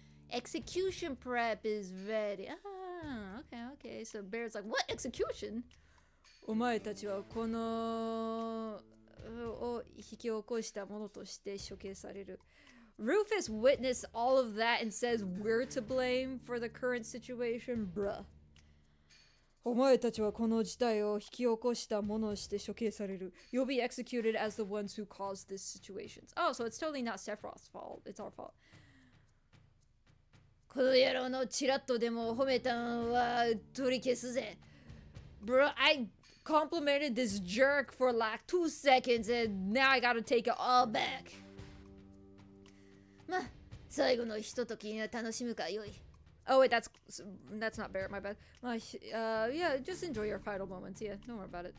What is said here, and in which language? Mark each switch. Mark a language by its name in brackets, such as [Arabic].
[English] Execution prep is ready. Ah, okay. So Bear's like, what? Execution? [Japanese] お前たちはこのを引き起こしたものとして処刑される。 [English] Rufus witnessed all of that and says we're to blame for the current situation, bruh. [Japanese] お前たちはこの事態を引き起こしたものとして処刑される。 [English] You'll be executed as the ones who caused this situation. Oh, so it's totally not Sephiroth's fault. It's our fault. [Japanese] この野郎のチラッとでも褒めたのは取り消すぜ。 [English] Bro, I complimented this jerk for like 2 seconds and now I gotta take it all back. [Japanese] まあ、最後のひとときが楽しむかよい。 [English] Oh wait, that's not Barrett, my bad. Yeah, just enjoy your final moments. Yeah, don't worry about it.